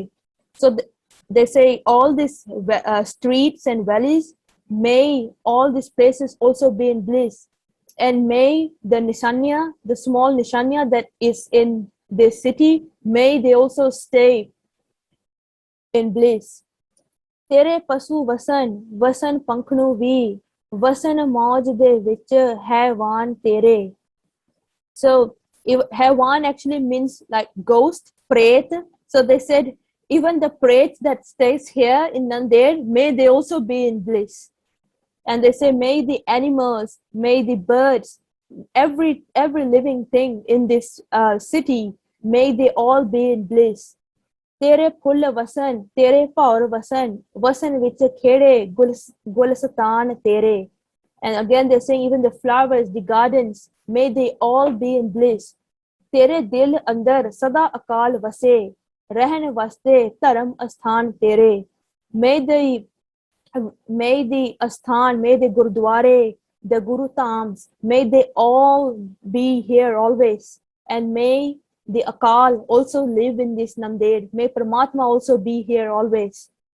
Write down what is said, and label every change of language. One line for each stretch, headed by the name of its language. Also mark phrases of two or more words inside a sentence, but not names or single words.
English: So they say all these streets and valleys, may all these places also be in bliss. And may the Nishanya, the small Nishanya that is in this city, may they also stay in bliss.
Punjabi: ਤੇਰੇ ਪਸੂ ਵਸਣ ਪੰਖਣੂ ਵੀ, ਵਸਣ ਮੌਜ ਦੇ ਵਿਚ ਹੈਵਾਨ ਤੇਰੇ.
English: So haiwan actually means like ghost, pret. So they said, even the pret that stays here in Nanded, may they also be in bliss. And they say, may the animals, may the birds, every living thing in this city, may they all be in bliss.
Punjabi: ਤੇਰੇ ਫੁੱਲ ਵਸਣ, ਤੇਰੇ ਪੌੜ ਵਸਣ, ਵਸਣ ਵਿਚ ਖੇੜੇ ਗੁਲਸਤਾਨ ਤੇਰੇ.
English: And again, they're saying even the flowers, the gardens, may they all be in bliss.
Punjabi: ਤੇਰੇ ਦਿਲ ਅੰਦਰ ਸਦਾ ਅਕਾਲ ਵਸੇ, ਰਹਿਣ ਵਾਸਤੇ ਧਰਮ ਅਸਥਾਨ ਤੇਰੇ.
English: May the asthan, may the gurudware, the guru dhams, may they all be here always. And may the Akal also live in this Nanded. May Paramatma also be here always.